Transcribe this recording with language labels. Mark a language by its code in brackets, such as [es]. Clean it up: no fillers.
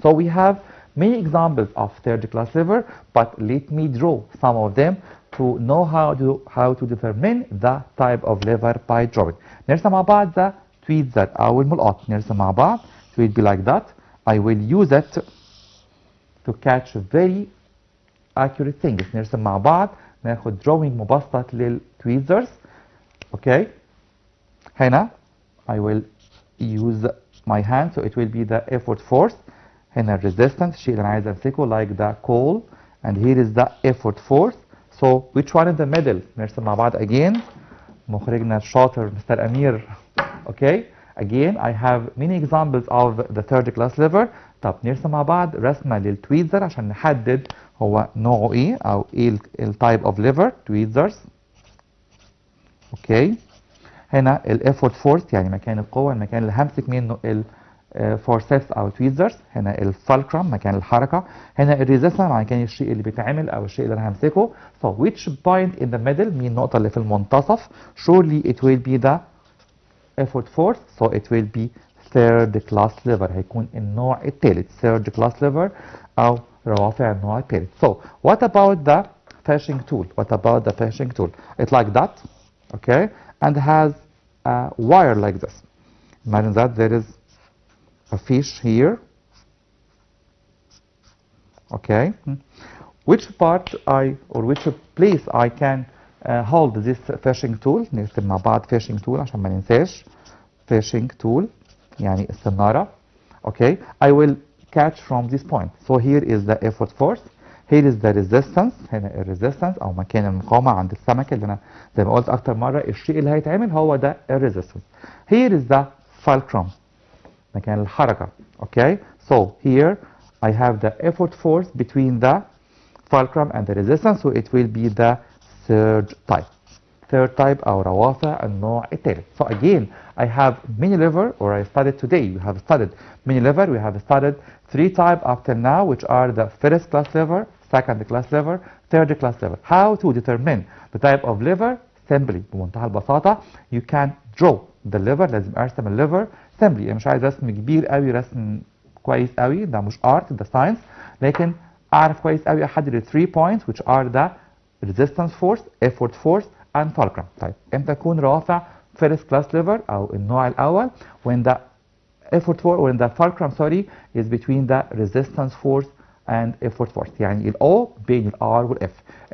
[en] So we have many examples of third class lever, but let me draw some of them to know how to determine the type of lever by drawing. [ar] نرسم مع بعض the tweezer أو الملقاط. نرسم مع بعض. [en] It will be like that. I will use it to catch very accurate things. [ar] نرسم مع بعض، ناخد drawing مبسط للتويزرز. [en] Okay. هنا I will use my hand, so it will be the effort force. هنا resistance [ar] الشيء اللي أنا عايز أمسكه [en] like the coal, and here is the effort force. So which one in the middle? [ar] نرسم مع بعض again. مخرجنا الشاطر مستر أمير. [en] Okay. Again I have many examples of the third class lever. [ar] طب نرسم مع بعض رسمة للتويزر عشان نحدد هو نوعه ايه او ايه التايب اوف ليفر. tweezers. اوكي. هنا الافورت فورس يعني مكان القوة، المكان اللي همسك منه الفورسيبس او tweezers. هنا الفالكرم مكان الحركة. هنا الريزيستنس مكان الشيء اللي بيتعمل او الشيء اللي انا همسكه. [en] So which point in the middle؟ [ar] مين النقطة اللي في المنتصف؟ [en] Surely it will be the effort force. So it will be third class lever. [ar] هيكون النوع الثالث third class lever او روافع النوع الثالث. [en] So what about the fishing tool? What about the fishing tool? It's like that, okay, and has a wire like this. Imagine that there is a fish here, okay. Which part which place I can hold this fishing tool? [ar] نكتب مع بعض fishing tool عشان ما ننساش. [en] fishing tool [ar] يعني السنارة. [en] Okay, I will catch from this point. So here is the effort force. Here is the resistance. [ar] هنا الريزيستنس او مكان المقاومة عند السمكة اللي انا زي ما قلت اكتر مرة الشيء اللي هيتعمل هو ده الريزيستنس. [en] Here is the fulcrum [ar] مكان الحركة. [en] Okay, so here I have the effort force between the fulcrum and the resistance, so it will be the third type. [ar] Third type أو روافع النوع الثالث. [en] So again I have many lever, or I studied today, we have studied many lever. We have studied 3 types up till now, which are the first class lever, second class lever, third class lever. How to determine the type of lever? [ar] Simply بمنتهى البساطة [en] you can draw the lever. [ar] لازم ارسم الليفر simply. مش عايز رسم كبير قوي، رسم كويس قوي، ده مش art ده science، لكن اعرف كويس قوي احدد ال 3 points [en] which are the resistance force, effort force and fulcrum. [ar] طيب امتى اكون رافع [en] first class lever [ar] او النوع الاول؟ [en] when the effort force when the fulcrum is between the resistance force and effort force، [ar] يعني ال O بين ال R وال F.